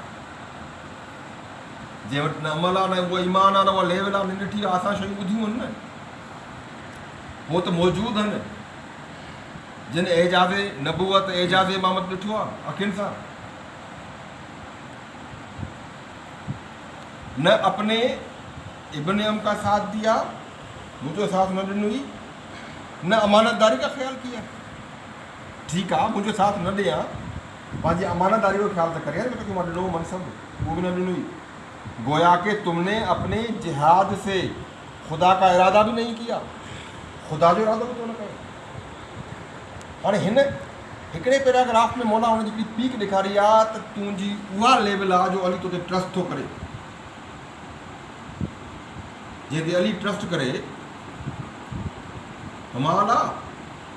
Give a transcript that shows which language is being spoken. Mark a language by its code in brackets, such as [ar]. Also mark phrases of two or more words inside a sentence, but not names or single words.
[sd] जंहिं वटि न अमल आहे, न उहो ईमान आहे, न उहा लेवल आहे, न ॾिठी आहे। असां शयूं ॿुधियूं आहिनि न, उहो त मौजूदु आहिनि। जिन एजाज़ नबूवत, एजाज़ इमामत ॾिठो आहे अखियुनि सां। [ur] نہ اپنے ابن عم کا ساتھ دیا، مجھے [sd] साथ न ॾिनुई, [ur] نہ امانت داری کا خیال کیا. [sd] ठीकु आहे, मुंहिंजो साथ न ॾियां, पंहिंजी अमानतदारी जो ख्याल त करे, तोखे मां ॾिनो मनसब, उहो बि न ॾिनुई। [ur] گویا کہ تم نے اپنے جہاد سے خدا کا ارادہ بھی نہیں کیا, [sd] खुदा जो इरादो बि तो न कयो। हाणे हिन हिकिड़े पैराग्राफ में मौला हुन जी हिकिड़ी पीक ॾेखारी आहे त तुंहिंजी उहा लेवल आहे जो अली तोते ट्रस्ट थो करे। जंहिं ते अली ट्रस्ट करे कमाल आहे।